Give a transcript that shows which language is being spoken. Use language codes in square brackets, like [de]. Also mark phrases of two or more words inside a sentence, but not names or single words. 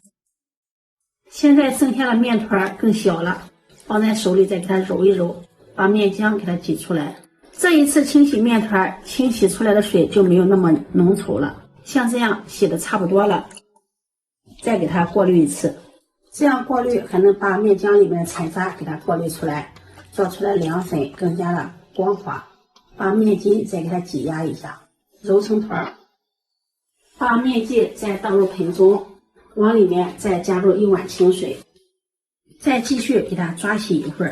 [zh] 現在剩下的面团更小了，放在手裡再給它揉一揉，把面漿給它擠出來。這一次清洗面团，清洗出來的水就沒有那麼濃稠了，像這樣洗的差不多了，再給它過濾一次，這樣過濾還能把面漿裡面的殘渣給它過濾出來，做出來涼粉更加的光滑。把面筋再給它擠壓一下，揉成團，把面劑再倒入盆中，往裡面再加入1碗清水，再繼續給它抓洗一會兒。